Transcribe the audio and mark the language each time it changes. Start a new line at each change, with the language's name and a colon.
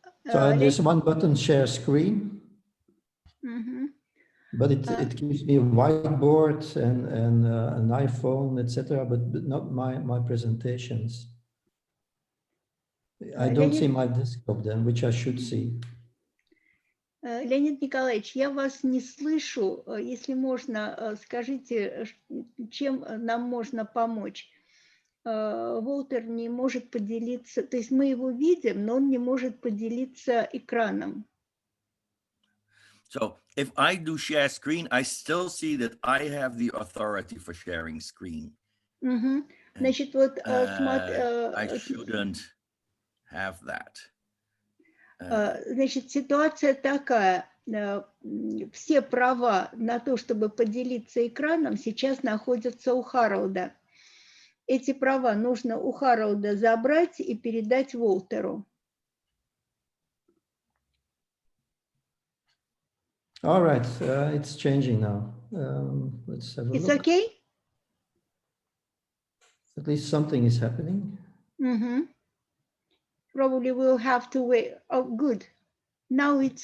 English: So there's one button, share screen. But it gives me a whiteboard and an iPhone, etc., but not my presentations. I don't see my desktop then, which I should see.
Russian: Леонид Николаевич, я вас не слышу. Если можно, скажите, чем нам можно помочь? Волтер не может поделиться, то есть мы его видим, но он не может поделиться экраном.
English: So if I do share screen, I still see that I have the authority for sharing screen.
Russian: Значит, вот
English: I shouldn't have that.
Russian: Значит, ситуация такая. Все права на то, чтобы поделиться экраном, сейчас находятся у Харалда. Эти права нужно у Харалда забрать и передать Волтеру.
English: All right, it's changing now. Let's have a look. It's okay? At least something is happening. Probably we'll have to wait. Oh, good. Now it's...